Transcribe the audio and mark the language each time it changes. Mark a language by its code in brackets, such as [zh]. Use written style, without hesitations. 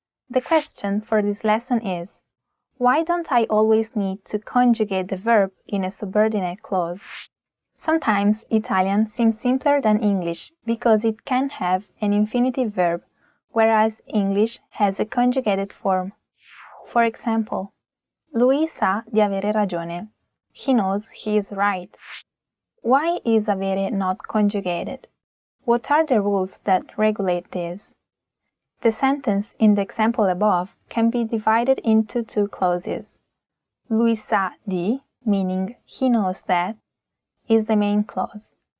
[en] The question for this lesson is, why don't I always need to conjugate the verb in a subordinate clause? Sometimes Italian seems simpler than English because it can have an infinitive verb, whereas English has a conjugated form. For example, [it] lui sa di avere ragione. [en] He knows he is right. Why is avere not conjugated? What are the rules that regulate this? The sentence in the example above can be divided into two clauses. [it] Lui sa di, [en] meaning he knows that, is the main clause.